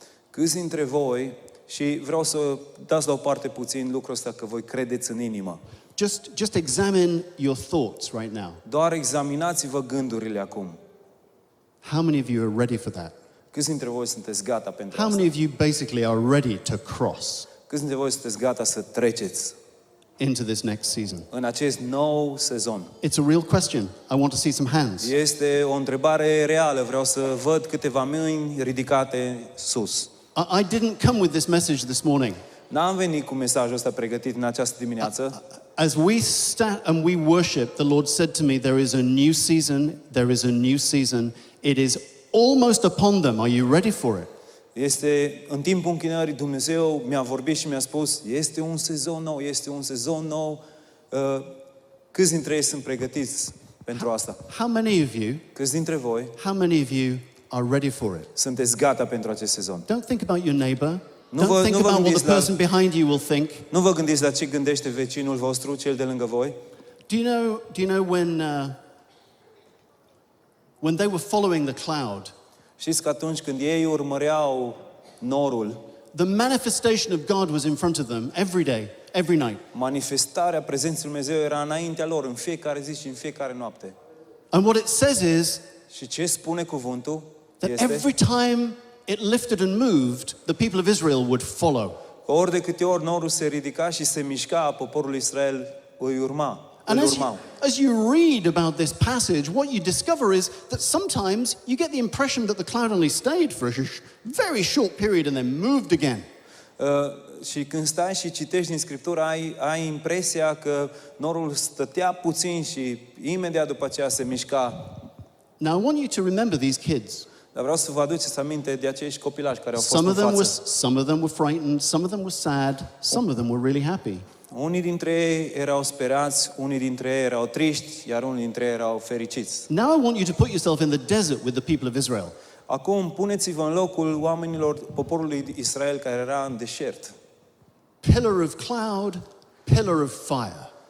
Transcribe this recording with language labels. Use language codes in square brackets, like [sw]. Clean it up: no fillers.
[ro] Câți dintre voi, și vreau să dați la o parte puțin lucrul ăsta, că voi credeți în inimă. [en] Just examine your thoughts right now. [ro] Doar examinați-vă gândurile acum. [en] How many of you are ready for that? [ro] Câți dintre voi sunteți gata pentru [en] How [ro] asta? [en] many of you basically are ready to cross [ro] Câți dintre voi sunteți gata să treceți [en] into this next season? [ro] în acest nou sezon? [en] It's a real question. I want to see some hands. [ro] Este o întrebare reală. Vreau să văd câteva mâini ridicate sus. [en] I didn't come with this message this morning. [ro] N-am venit cu mesajul ăsta pregătit în această dimineață. [en] As we stand and we worship, the Lord said to me, there is a new season, there is a new season. It is almost upon them. Are you ready for it? [ro] Este în timpul închinării Dumnezeu mi-a vorbit și mi-a spus, este un sezon nou, este un sezon nou. Câți dintre ei sunt pregătiți pentru asta? [en] How many of you, [ro] Câți dintre voi [en] how many of you are ready for it? [ro] sunteți gata pentru acest sezon? [en] Don't think about your neighbor. [ro] Nu [en] Don't [ro] vă [en] think about what the [ro] gândiți la- [en] person behind you will think. [ro] Nu vă gândiți la ce gândește vecinul vostru, cel de lângă voi? [en] Do you know when they were following the cloud, [ro] Știți că atunci când ei urmăreau norul, [en] the manifestation of God was in front of them every day, every night. [ro] manifestarea prezenței lui Dumnezeu era înaintea lor în fiecare zi și în fiecare noapte. [en] And what it says is [ro] Și ce spune cuvântul [en] that [ro] este [en] every time it lifted and moved, the people of Israel would follow. [ro] că ori de câte ori norul se ridica și se mișca, poporul Israel îi urma. [en] And [ro] îl urmau. [en] as you read about this passage, what you discover is that sometimes you get the impression that the cloud only stayed for a very short period and then moved again. [ro] Și când stai și citești din Scriptură, ai impresia că norul stătea puțin și imediat după aceea se mișca. [en] Now I want you to remember these kids. [ro] Dar vreau să vă aduceți aminte de acești copilași care au fost [en] Some [ro] în [en] of them [ro] față. [en] some of them were frightened, some of them were sad, some of them were really happy. [ro] Unii dintre ei erau sperați, unii dintre ei erau triști, iar unii dintre ei erau fericiți. [en] Now I want you to put yourself in the desert with the people of Israel. [ro] Acum, puneți-vă în locul oamenilor, poporului Israel care era în deșert. [en] Pillar of cloud, pillar of fire.